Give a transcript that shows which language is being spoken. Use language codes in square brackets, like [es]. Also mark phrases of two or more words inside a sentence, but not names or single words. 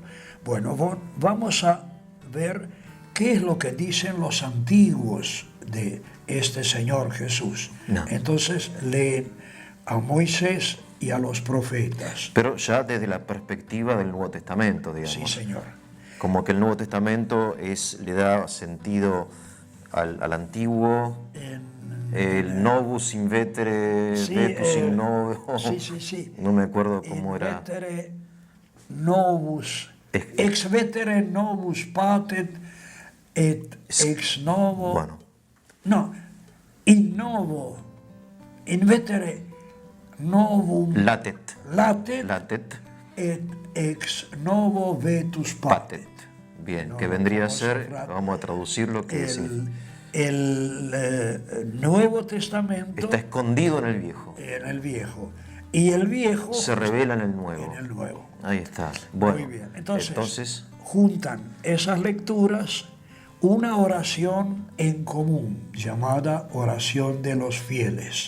[es] Bueno, vamos a ver qué es lo que dicen los antiguos de este Señor Jesús. No. Entonces leen a Moisés y a los profetas. Pero ya desde la perspectiva del Nuevo Testamento, digamos. Sí, Señor. Como que el Nuevo Testamento le da sentido al antiguo, el [la] novus in vetere, [es] Sí, [la] vetus in novo. [es] sí, sí, sí. No me acuerdo cómo [la] In [es] era. [la] vetere novus, ex vetere novus patet et ex novo. [es] Bueno, No, [la] in novo, in vetere novum latet. latet Latet et ex novo vetus patet. patet. [es] Bien, No, que vendría a vamos a ser, cerrar. vamos a traducirlo, que significa. El Nuevo Testamento Está escondido en el viejo. en el Viejo y el Viejo Se revela en el nuevo. en el Nuevo. Ahí está. Bueno, Muy bien. Entonces, entonces juntan esas lecturas una oración en común llamada oración de los fieles.